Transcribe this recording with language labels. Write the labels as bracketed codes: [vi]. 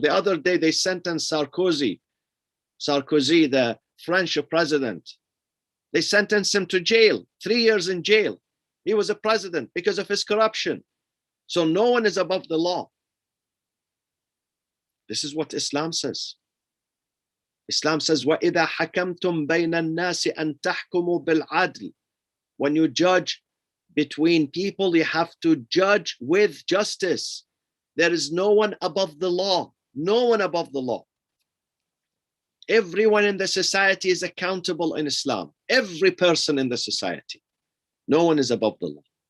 [en] The other day they sentenced Sarkozy, the French president. They sentenced him to jail, 3 years in jail. He was a president because of his corruption. So no one is above the law. This is what Islam says. Islam says, [ar] وَإِذَا حَكَمْتُمْ بَيْنَ النَّاسِ أَن تَحْكُمُوا بِالْعَدْلِ. [en] When you judge between people, you have to judge with justice. There is no one above the law. No one above the law. Everyone in the society is accountable in Islam. Every person in the society. No one is above the law.